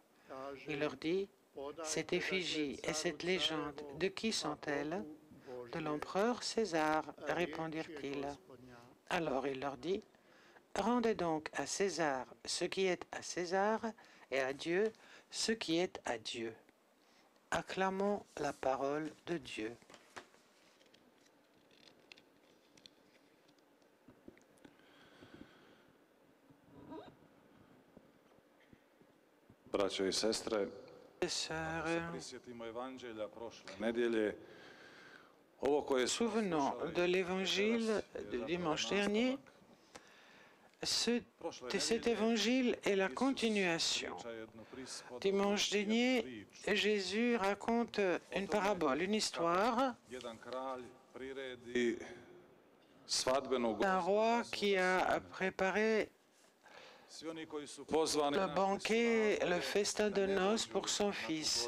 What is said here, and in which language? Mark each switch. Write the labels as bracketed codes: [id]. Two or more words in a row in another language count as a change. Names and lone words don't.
[fr] Il leur dit, cette effigie et cette légende, de qui sont-elles? De l'empereur César, répondirent-ils. Alors il leur dit, rendez donc à César ce qui est à César et à Dieu ce qui est à Dieu. Acclamons la parole de Dieu. [hr] Braćo i sestre, [fr] souvenons de l'évangile du dimanche dernier. Cet évangile est la continuation. Dimanche dernier, Jésus raconte une parabole, une histoire d'un roi qui a préparé le banquet, le festin de noces pour son fils.